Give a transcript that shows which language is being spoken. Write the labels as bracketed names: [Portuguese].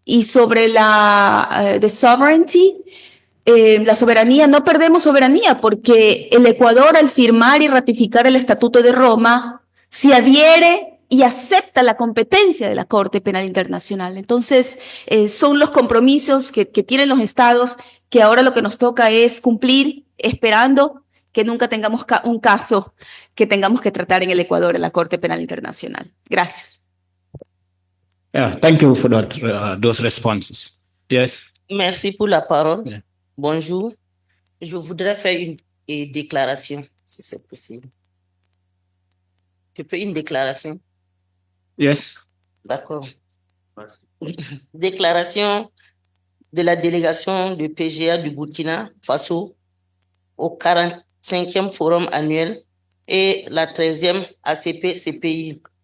[Spanish] Y sobre [English] the sovereignty, [Spanish] la soberanía, no perdemos soberanía, porque el Ecuador, al firmar y ratificar el Estatuto de Roma, se adhiere y acepta la competencia de la Corte Penal Internacional. Entonces, son los compromisos que tienen los estados, que ahora lo que nos toca es cumplir, esperando que nunca tengamos un caso que tengamos que tratar en el Ecuador, en la Corte Penal Internacional. Gracias. [English] Yeah, thank you for those responses. Yes. [French] Merci pour la parole. [English] Yeah. [French] Bonjour. Je voudrais faire une déclaration, si c'est possible. Je peux une déclaration? [English] Yes. [French] D'accord. Déclaration de la délégation du PGA du Burkina Faso au 45e forum annuel et la 13e ACP-CPI.